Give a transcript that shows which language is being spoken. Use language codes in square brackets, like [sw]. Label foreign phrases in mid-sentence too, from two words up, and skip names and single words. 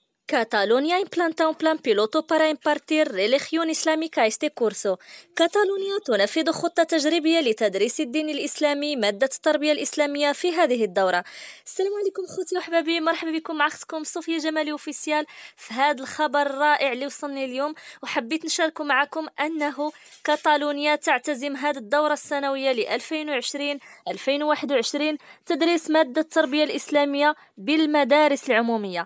[es] Cataluña implanta un plan piloto para impartir religión islámica a este curso. [ar] كاتالونيا تنفذ خطة تجريبية لتدريس الدين الإسلامي مادة التربية الإسلامية في هذه الدورة. السلام عليكم خوتي وحبابي، مرحبا بكم مع اختكم صوفيا جمالي اوفيسيال في هذا الخبر الرائع اللي وصلني اليوم، وحبيت نشارك معكم أنه كاتالونيا تعتزم هذه الدورة السنوية ل 2020-2021 تدريس مادة التربية الإسلامية بالمدارس العمومية.